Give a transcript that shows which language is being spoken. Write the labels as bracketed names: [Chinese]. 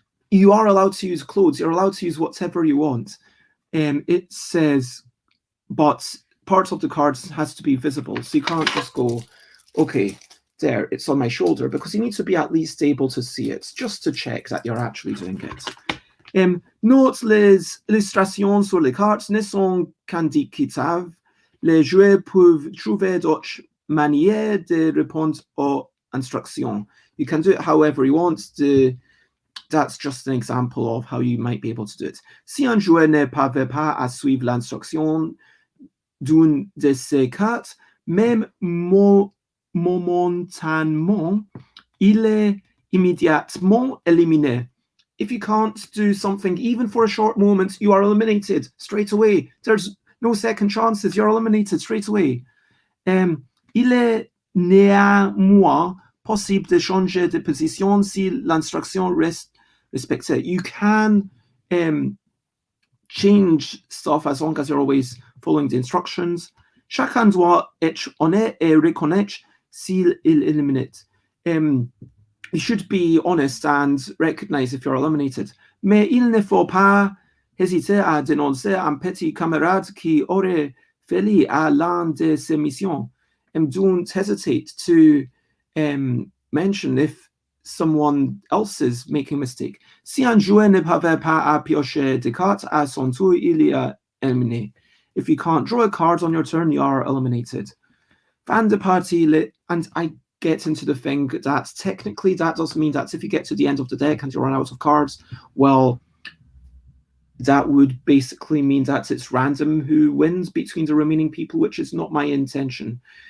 [English] You are allowed to use clothes. You're allowed to use whatever you want. It says, but part of the cards has to be visible. So you can't just go, okay, there, it's on my shoulder, because you need to be at least able to see it, just to check that you're actually doing it. [French] Note, les illustrations sur les cartes ne sont qu'indicatives. Les joueurs peuvent trouver d'autres manières de répondre aux instructions. [English] You can do it however you want. That's just an example of how you might be able to do it. [French] Si un joueur ne parvient pas à suivre l'instruction d'une de ces cartes, même momentanément, il est immédiatement éliminé. [English] If you can't do something, even for a short moment, you are eliminated straight away. There's no second chances. You're eliminated straight away. [French] Il est néanmoins possible de changer de position si l'instruction reste respectée. [English] You can change stuff as long as you're always following the instructions. [French] Chacun doit être honnête et reconnaître s'il élimine. [English] You should be honest and recognize if you're eliminated. [French] Mais il ne faut pas hésiter à dénoncer un petit camarade qui aurait failli à l'un de ses missions. [English] Don't hesitate to mention if someone else is making a mistake. [French] Si un joueur ne parvient pas à piocher des cartes à son tour, il est éliminé. [English] If you can't draw a card on your turn, you are eliminated. [French] Fin de partie, [English] and I get into the thing that technically that does mean that if you get to the end of the deck and you run out of cards, well, that would basically mean that it's random who wins between the remaining people, which is not my intention.